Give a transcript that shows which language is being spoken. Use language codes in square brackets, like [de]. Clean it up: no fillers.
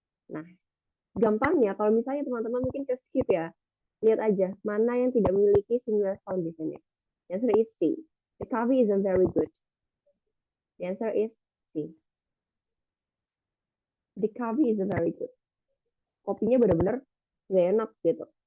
[id] Nah, gampangnya kalau misalnya teman-teman mungkin ke skip ya, lihat aja mana yang tidak memiliki singular sound di sini. [en] The answer is C. The coffee isn't very good. The answer is C. The coffee isn't very good. [id] Kopinya benar-benar gak enak gitu.